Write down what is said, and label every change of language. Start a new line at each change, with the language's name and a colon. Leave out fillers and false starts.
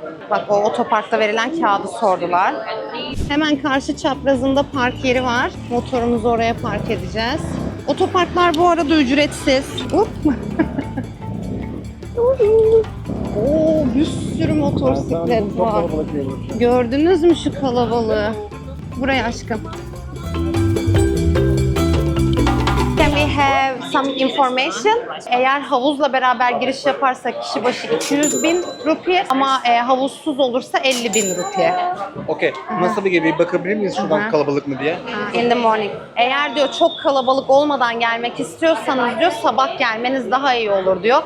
Turkish: Bak, o otoparkta verilen kağıdı sordular. Hemen karşı çaprazında park yeri var. Motorumuzu oraya park edeceğiz. Otoparklar bu arada ücretsiz. Hop. Oo, bir sürü motosiklet var. Gördünüz mü şu kalabalığı? Buraya aşkım.
English: Can we have some information?
Turkish: Eğer havuzla beraber giriş yaparsak kişi başı 200.000 rupiye ama havuzsuz olursa 50.000 rupiye. Okey. Nasıl bir bakabilir miyiz şuradan kalabalık mı diye?
English: In the morning.
Turkish: Eğer diyor çok kalabalık olmadan gelmek istiyorsanız diyor sabah gelmeniz daha iyi olur diyor.